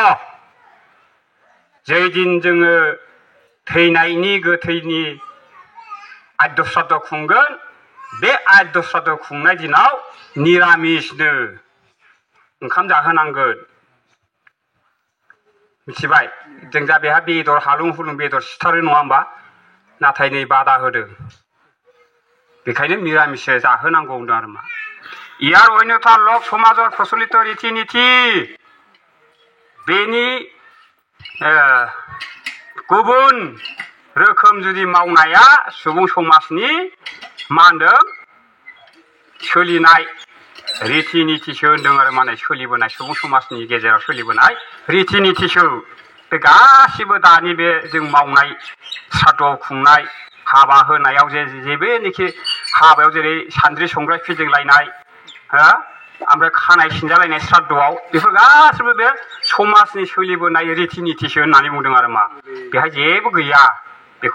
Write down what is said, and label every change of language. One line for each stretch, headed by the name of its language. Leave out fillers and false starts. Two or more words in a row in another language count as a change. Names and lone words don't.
Bodo: जै दिन जोङो थैनायनि गोथैनि आद्य श्राद्ध खुंगोन बे आद्य श्राद्ध खुंनाय दिनाव निरामिषनो ओंखाम जाहोनांगोन मिथिबाय जों दा बेहा बेदर हालुं हुलुं बेदर सिथारो नङा होमबा नाथाय नै बादा होदों बेखायनो निरामिष जाहोनांगौ होनदों आरो मा
Assamese: ইয়ার অন্যথা লোক সমাজৰ প্ৰচলিত ৰীতি নীতি
Bodo: बेनि गुबुन रोखोम जुदि मावनाया सुबुं समाजनि मा होनदों सोलिनाय रीति नीतिसो होनदों आरो माने सोलिबोनाय सुबुं समाजनि गेजेराव सोलिबोनाय रीति नीतिसो बे गासिबो दानि बे जों मावनाय श्राद्ध खुंनाय हाबा होनायाव जेबोनोखि हाबायाव जेरै सान्द्रि संग्राय फिदिंलायनाय ओमफ्राय खानाय सिनजालायनाय श्राद्धआव बेफोर गासिबो बे समाजनि सोलिबोनाय रीति नीतिसो होननानै बुंदों आरो मा बेहाय जेबो गैया बेखौ